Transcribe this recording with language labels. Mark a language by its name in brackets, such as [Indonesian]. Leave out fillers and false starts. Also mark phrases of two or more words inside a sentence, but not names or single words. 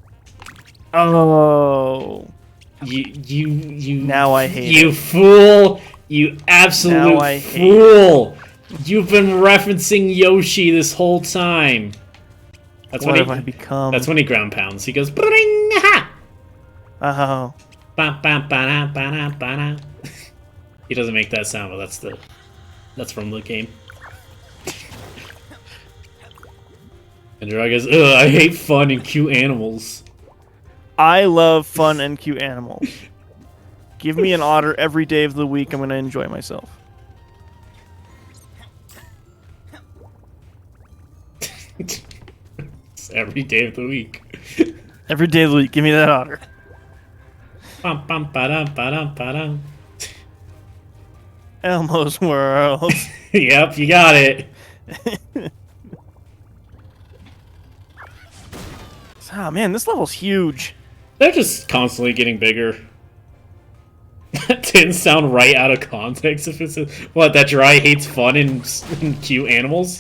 [English] Oh. You. Now I hate you it. fool! You absolute Now I hate fool! You've been referencing Yoshi this whole time. That's What when have I become? That's when he ground pounds. He goes, "Bring ha!" Oh. Ba, ba, ba, ba, ba. He doesn't make that sound, but that's from the game. And Gerard goes, "Ugh, I hate fun and cute animals." I love fun and cute animals. Give me an otter every day of the week. I'm going to enjoy myself. It's every day of the week. Every day of the week, give me that otter. Bum, bum, ba-dum, ba-dum, ba-dum. Elmo's World. Yep, you got it. Oh man, this level's huge. They're just constantly getting bigger. That didn't sound right out of context. If it's what, that Jirai hates fun and cute animals.